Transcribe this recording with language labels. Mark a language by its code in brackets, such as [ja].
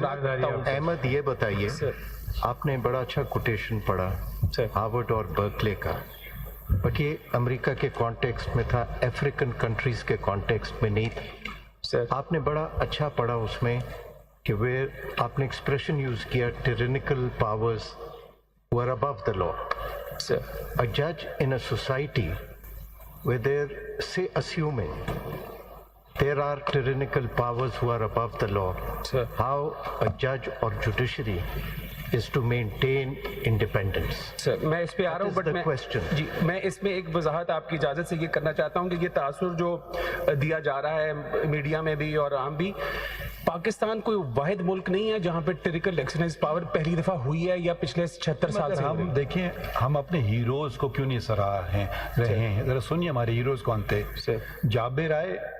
[ur] احمد یہ بتائیے, آپ نے بڑا اچھا کوٹیشن پڑھا ہارورڈ اور برکلے کا, بٹ یہ امریکہ کے کانٹیکسٹ میں تھا, افریقن کنٹریز کے کانٹیکسٹ میں نہیں تھا. آپ نے بڑا اچھا پڑھا اس میں کہ ویئر آپ نے ایکسپریشن یوز کیا, ٹیرینیکل powers [en] who are above the law. A judge in a society where they're, say, assuming there are tyrannical powers who are above the law, how a judge or judiciary is to maintain independence. [ur] سر میں اس پہ آ رہا ہوں, but میں اس میں ایک وضاحت آپ کی اجازت سے یہ کرنا چاہتا ہوں کہ یہ تاثر جو دیا جا رہا ہے میڈیا میں بھی اور عام بھی, پاکستان کوئی واحد ملک نہیں ہے جہاں پہ ٹیرینیکل ایکسرسائز پاور پہلی دفعہ ہوئی ہے یا پچھلے 76 سال سے. ہم دیکھیں, ہم اپنے ہیروز کو کیوں نہیں سراہ رہے ہیں. ذرا سنیے ہمارے ہیروز کون تھے. جابر آئے